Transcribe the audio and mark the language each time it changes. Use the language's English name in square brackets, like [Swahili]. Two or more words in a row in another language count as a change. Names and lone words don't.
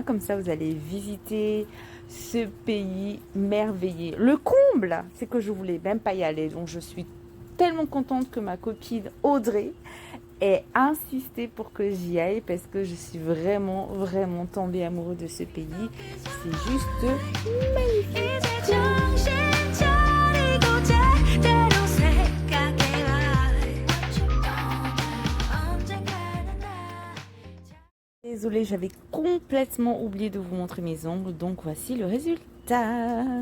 [French] Comme ça, vous allez visiter ce pays merveilleux. Le comble, c'est que je voulais même pas y aller. Donc, je suis tellement contente que ma copine Audrey ait insisté pour que j'y aille parce que je suis vraiment tombée amoureuse de ce pays. C'est juste magnifique. [Korean] 이제 정신 차리고 제대로 생각해봐. 언젠가는 나. [French] Désolée, j'avais complètement oublié de vous montrer mes ongles. Donc, voici le résultat.